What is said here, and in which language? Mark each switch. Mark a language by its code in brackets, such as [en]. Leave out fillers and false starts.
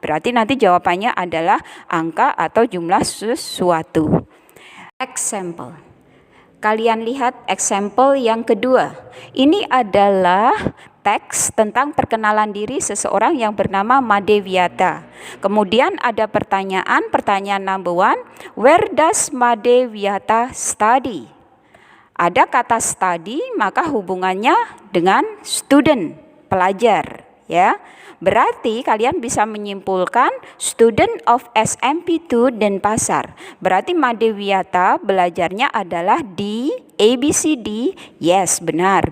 [id] Berarti nanti jawabannya adalah angka atau jumlah sesuatu. Example. Kalian lihat example yang kedua. Ini adalah teks tentang perkenalan diri seseorang yang bernama Madeviata. Kemudian ada pertanyaan number 1. [en] Where does Madeviata study? [id] Ada kata study, maka hubungannya dengan student, pelajar, ya. Berarti kalian bisa menyimpulkan [en] student of SMP2 Denpasar. [id] Berarti Madeviata belajarnya adalah di ABCD. Yes, benar.